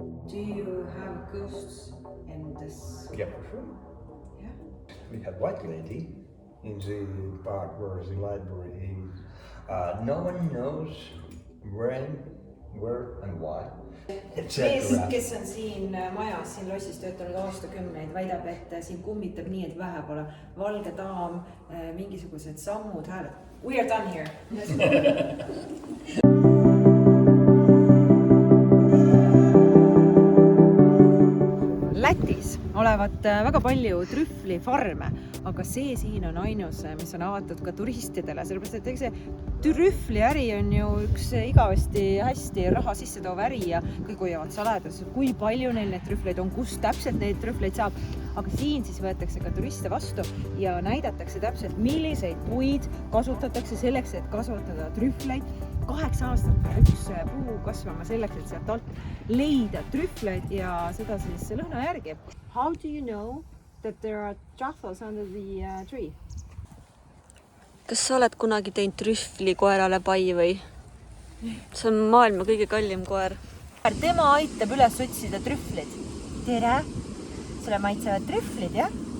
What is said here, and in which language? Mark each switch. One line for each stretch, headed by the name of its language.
English: Do you have ghosts in this? Yeah, for sure. Yeah. We had White Lady in the part where the library is. No one knows when, where and why.
Estonian: Mees, kes on siin majas, siin lossis töötanud aastakümneid, väidab, et siin kummitab nii, et vähe pole. Valge daam, mingisugused sammud, hääled.
English: We are done here.
Estonian: Lätis olevat väga palju trühvlifarme, aga see siin on ainus, mis on avatud ka turistidele, sellepärast, et see trühvliäri on ju üks igavesti hästi raha sisse toov äri ja kõik hoiavad saladas, kui palju neil neid trühvleid on, kus täpselt neid trühvleid saab. Aga siin siis võetakse ka turiste vastu ja näidatakse täpselt, milliseid puid kasutatakse selleks, et kasvatada trühvleid. 8 aastat üks puu kasvama selleks, et sealt alt leida trühvleid ja seda siis lõhna järgi.
English: How do you know that there are truffles under the tree?
Estonian: Kas sa oled kunagi teinud trühvli koerale pai või? see on maailma kõige kallim koer. Tema aitab üles otsida trühvlid. Tere! Sulle maitsevad trühvlid, jah?